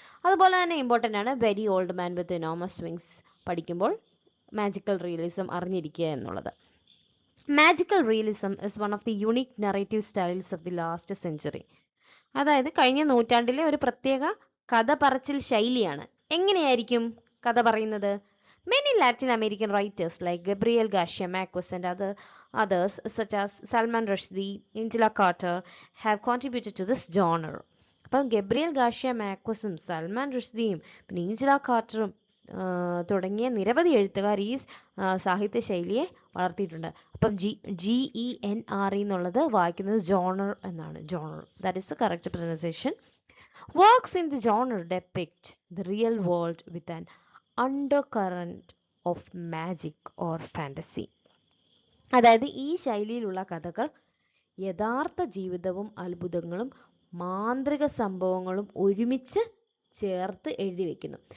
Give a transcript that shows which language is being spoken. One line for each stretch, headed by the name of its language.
Malayalam: അതുപോലെ തന്നെ ഇമ്പോർട്ടൻ്റ് ആണ് വെരി ഓൾഡ് മാൻ വിത്ത് ഇനോമസ് വിങ്സ് പഠിക്കുമ്പോൾ മാജിക്കൽ റിയലിസം അറിഞ്ഞിരിക്കുക എന്നുള്ളത്.
English: Magical realism is one of the unique narrative styles of the last century.
Malayalam: അതായത് കഴിഞ്ഞ നൂറ്റാണ്ടിലെ ഒരു പ്രത്യേക കഥ പറച്ചിൽ ശൈലിയാണ്. എങ്ങനെയായിരിക്കും കഥ പറയുന്നത്?
English: Many Latin American writers like Gabriel Garcia Marquez and others such as Salman Rushdie, Angela Carter have contributed to this genre.
Malayalam: അപ്പം ഗബ്രിയേൽ ഗാർഷ്യ മാർക്വസും സൽമാൻ റുഷ്ദിയും പിന്നെ ഏഞ്ചല കാർട്ടറും തുടങ്ങിയ നിരവധി എഴുത്തുകാർ ഈ സാഹിത്യ ശൈലിയെ വളർത്തിയിട്ടുണ്ട്. അപ്പം GENRE എന്നുള്ളത് വായിക്കുന്നത് ജോണർ എന്നാണ്.
English: Genre, that is the correct pronunciation. Works in the genre depict the real world with an undercurrent of magic or fantasy.
Malayalam: അതായത് ഈ ശൈലിയിലുള്ള കഥകൾ യഥാർത്ഥ ജീവിതവും അത്ഭുതങ്ങളും മാന്ത്രിക സംഭവങ്ങളും ഒരുമിച്ച് ചേർത്ത് എഴുതി വെക്കുന്നു.